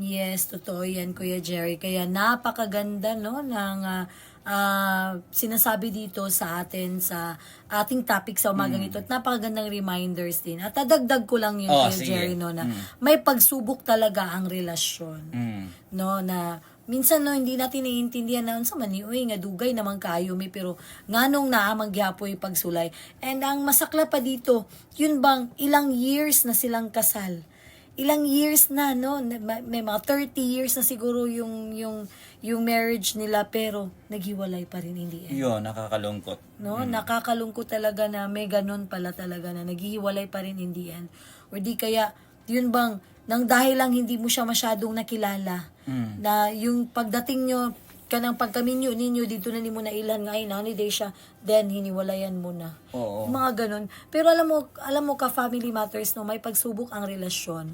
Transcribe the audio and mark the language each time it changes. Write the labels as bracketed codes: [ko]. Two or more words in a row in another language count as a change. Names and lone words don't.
[tl] Yes, totoo yan, Kuya Jerry. Kaya napakaganda, no, ng sinasabi dito sa atin sa ating topic sa umagang ito. At napakagandang reminders din. At dadagdag ko lang yun, Kuya sige. Jerry, no, na may pagsubok talaga ang relasyon. No, na minsan no hindi natin naiintindihan na [ceb] unsa man ni uy nga dugay naman kaayo mi pero nganong naamang gyapoy pagsulay. [tl] And ang masakla pa dito, yun bang ilang years na silang kasal. Ilang years na no, may mga 30 years na siguro yung marriage nila pero naghiwalay pa rin [en] in the end. [tl] Yun, nakakalungkot. No, nakakalungkot talaga na may ganun pala talaga na naghihiwalay pa rin [en] in the end. [tl] Or di kaya, yun bang, nang dahil lang hindi mo siya masyadong nakilala, na yung pagdating nyo, [ceb] kanang pagkaminyo ninyo, [tl] dito na ni mo na ilan nga, ay holiday siya, then hiniwalayan mo na. Oo. Mga ganun. Pero alam mo ka, [en] family matters, [tl] no, may pagsubok ang relasyon.